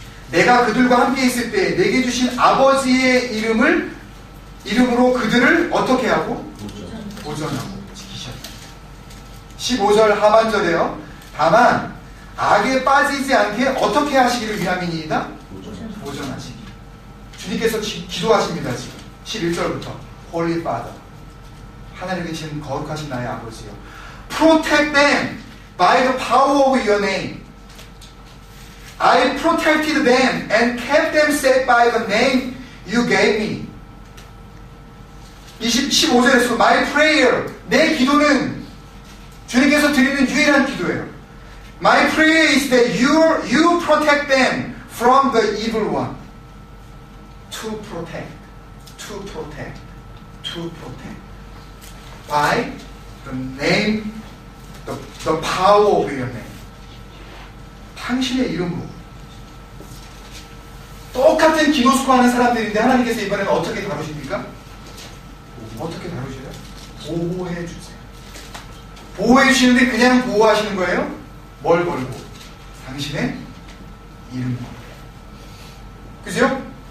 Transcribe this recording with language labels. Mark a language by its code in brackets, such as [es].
[ko] 내가 그들과 함께 있을 때 내게 주신 아버지의 이름으로 그들을 어떻게 하고? 보전하고 지키셨다. 15절 하반절에요. 다만 악에 빠지지 않게 어떻게 하시기를 위함이니이다? 보전하시기. 주님께서 기도하십니다. 지금 11절부터 [en] Holy Father, [ko] 하나님 계신 거룩하신 나의 아버지요, [en] Protect them by the power of your name. I protected them and kept them safe by the name you gave me. [ko] 15절에서 [en] My prayer, [ko] 내 기도는 주님께서 드리는 유일한 기도예요. [en] My prayer is that you protect them from the evil one. To protect, to protect, to protect. By the name, the power of your name. [ko] 당신의 이름으로. 똑같은 기노스코 하는 사람들인데 하나님께서 이번에는 어떻게 다루십니까? 어떻게 다루셔요? 보호해 주세요. 보호해 주시는데 그냥 보호하시는 거예요? 뭘 걸고? 당신의 이름 걸고. 그죠?